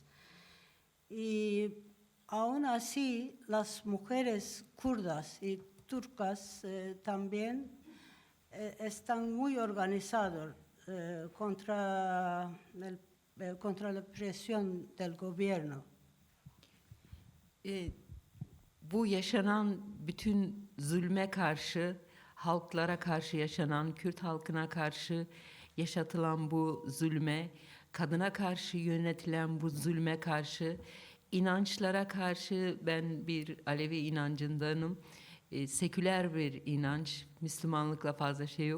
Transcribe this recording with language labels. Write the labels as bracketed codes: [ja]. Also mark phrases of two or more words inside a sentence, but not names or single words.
[es] Y aún así, las mujeres kurdas y turcas también están muy organizadas contra la presión del gobierno. [tr] Bu yaşanan bütün zulme karşı, halklara karşı yaşanan, Kürt halkına karşı yaşatılan bu zulme, kadına karşı yönetilen bu zulme karşı, inançlara karşı, ben bir Alevi inancındanım, seküler bir inanç, Müslümanlıkla fazla şey yok.